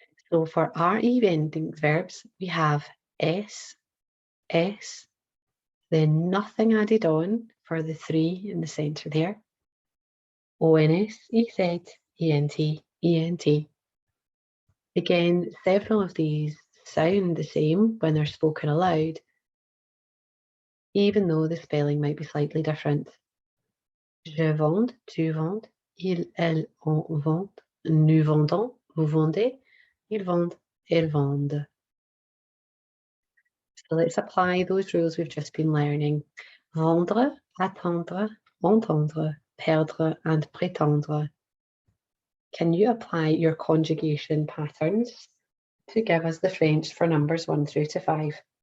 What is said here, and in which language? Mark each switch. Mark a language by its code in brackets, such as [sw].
[en] So for RE ending verbs, we have S, S, then nothing added on for the 3 in the centre there. ONS, EZ, ENT, ENT. Again, several of these sound the same when they're spoken aloud, even though the spelling might be slightly different. [fr] Je vende, tu vendes, il, elle, on vend, nous vendons, vous vendez, ils vendent, elles vendent. [en] So let's apply those rules we've just been learning. Vendre, attendre, entendre, perdre, and prétendre. Can you apply your conjugation patterns to give us the French for numbers 1 through to 5?